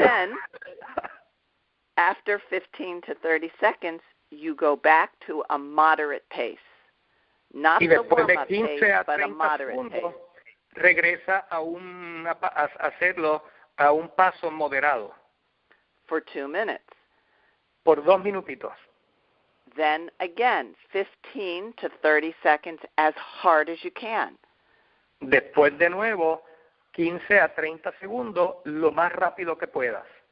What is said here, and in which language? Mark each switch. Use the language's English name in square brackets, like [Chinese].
[English] Then, after 15 to 30 seconds, you go back to a moderate pace. Not the warm-up pace, but a moderate pace. [Spanish] Regresa a hacerlo a un paso moderado. [English] For 2 minutes. [Spanish] Por 2 minutitos. [English] Then again, 15 to 30 seconds as hard as you can. [Spanish] Después de nuevo, 15 a 30 segundos, lo más rápido que puedas.